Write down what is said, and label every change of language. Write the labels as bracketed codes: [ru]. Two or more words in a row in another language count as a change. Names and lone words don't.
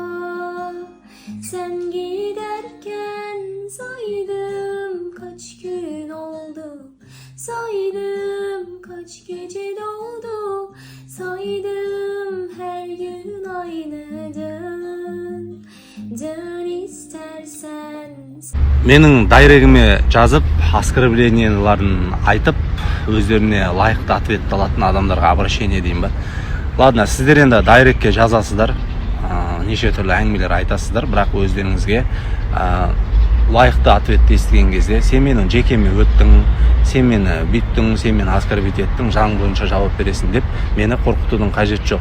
[tr] Sen giderken saydım kaç gün oldu. Saydım kaç gece doldu. Saydım her gün aynı dön. Dön istersen. [kk] Менің дайрегіме жазып, оскорбленияларын айтып, өздеріне лайықты ответ алатын адамдарға обращение деймін ба. Ладно, сіздер енді дайрекке жазасыздар, неше түрлі әңгімелер айтасыздар, бірақ өздеріңізге лайықты ответті естіген кезде, сен менің жекеме өттің, сен мені бүйттің, сен мені оскорбить еттің, заң бойынша жауап бересің деп, мені қорқытудың қажеті жоқ.